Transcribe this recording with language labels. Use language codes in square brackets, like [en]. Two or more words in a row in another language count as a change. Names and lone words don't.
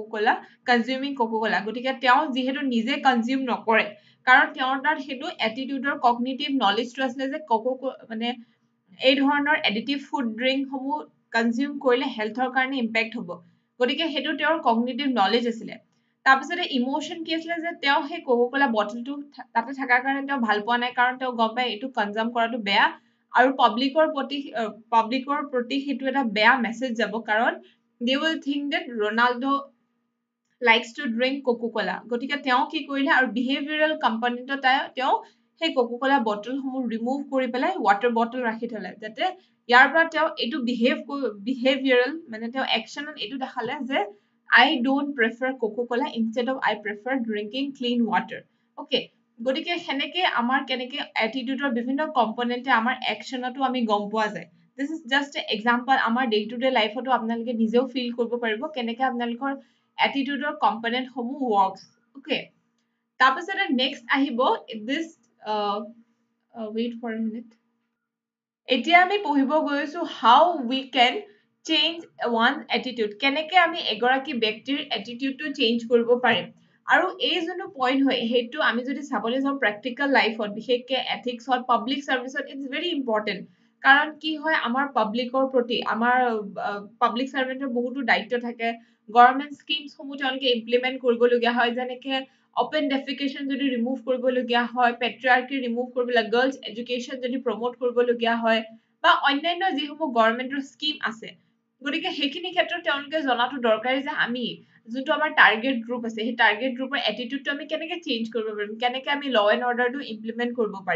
[as] কোলা কনজিউমিং কোকো কোলা গতিকে তেওঁ যিহেতু নিজে কনজিউম নকৰে কাৰণ তেওঁৰ তাত সেইটো এটিটিউডৰ [en] cognitive knowledgeটো [as] আছিলে যে মানে এই ধৰণৰ [en] additive food drinksসমূহ consume [as] কৰিলে হেল্থৰ কাৰণে ইম্পেক্ট হ'ব গতিকে সেইটো তেওঁৰ [en] cognitive knowledge [as] আছিলে তাৰপিছতে ইমোশন কি আছিলে যে তেওঁ সেই কোকো কোলা বটলটো তাতে থকাৰ কাৰণে তেওঁ ভাল পোৱা নাই কাৰণ তেওঁ গম পায় এইটো কনজাম কৰাটো বেয়া আৰু পাব্লিকৰ প্ৰতি সেইটো এটা বেয়া মেছেজ যাব কাৰণ [en] they will think that Ronaldo likes to drink [as] কোকো কোলা গতিকে তেওঁ কি কৰিলে আৰু [en] behavioral componentত [as] তেওঁ সেই কোকো কোলা [en] bottlesসমূহ remove [as] কৰি পেলাই [en] water bottle [as] ৰাখি থলে যাতে ইয়াৰ পৰা তেওঁ এইটো বিহেভিয়াৰেল মানে তেওঁ একচনত এইটো দেখালে যে [en] I don't prefer [as] কোকো কোলা [en] instead of I prefer drinking clean water okay [as] গতিকে সেনেকে আমাৰ কেনেকে এটিটিউডৰ বিভিন্ন কম্পনেন্টে আমাৰ একচনতো আমি গম পোৱা যায় [en] this is just a example [as] আমাৰ [en] day to day lifeতো [as] আপোনালোকে নিজেও ফিল কৰিব পাৰিব কেনেকে আপোনালোকৰ [en] attitudeৰ component [as] সমূহ [en] works okay [as] তাৰপিছতে নেক্সট আহিব this [en] wait for a minute [as] এতিয়া আমি পঢ়িব গৈছো [en] how we can change one attitude [as] কেনেকে আমি এগৰাকী ব্যক্তিৰ [en] attitudeটো change [as] কৰিব পাৰিম আৰু এই যোনটো পইণ্ট হয় সেইটো আমি যদি চাবলৈ যাওঁ [en] practical lifeত [as] বিশেষকে এথিক্সত [en] public serviceত it's very important [as] কাৰণ কি হয় আমাৰ পাব্লিকৰ প্ৰতি আমাৰ [en] public servantৰ [as] বহুতো দায়িত্ব থাকে [en] government schemesসমূহ [as] তেওঁলোকে ইমপ্লিমেণ্ট কৰিবলগীয়া হয়, যেনেকে [en] open defecation [as] যদি ৰিমুভ কৰিবলগীয়া হয়, [en] patriarchy remove [as] কৰিবলৈ, [en] girls education [as] যদি প্ৰমোট কৰিবলগীয়া হয়, বা অন্যান্য যিসমূহ গভৰ্ণমেণ্টৰ স্কিম আছে, গতিকে সেইখিনি ক্ষেত্ৰত তেওঁলোকে জনাটো দৰকাৰী যে আমি যোনটো আমাৰ [en] target group [as] আছে, সেই [en] target groupৰ [as] এটিটিউডটো আমি কেনেকে চেঞ্জ কৰিব পাৰিম, কেনেকে আমি [en] law and orderটো implement [as] কৰিব পাৰিম।